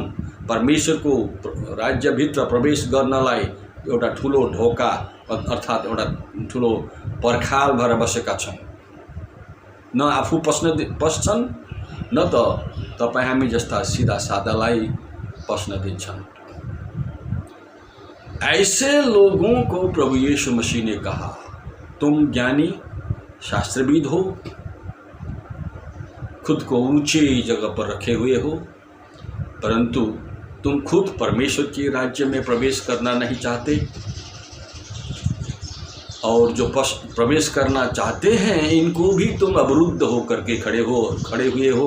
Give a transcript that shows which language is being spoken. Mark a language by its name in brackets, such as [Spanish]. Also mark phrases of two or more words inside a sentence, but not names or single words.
[Nepali] परमेश्वरको राज्यभित्र प्रवेश गर्नलाई एउटा ठुलो ढोका अर्थात् एउटा ठुलो पर्खाल भएर बसेका छन्। न आफू पस्छन् न त तपाईँ हामी जस्ता सीधा सादालाई पस्न दिन्छन्। [Hindi] ऐसे लोगों को प्रभु यीशु मसीह ने कहा, तुम ज्ञानी शास्त्रविद हो, खुद को ऊंची जगह पर रखे हुए हो, परंतु तुम खुद परमेश्वर के राज्य में प्रवेश करना नहीं चाहते, और जो प्रवेश करना चाहते हैं इनको भी तुम अवरुद्ध होकर के खड़े हुए हो।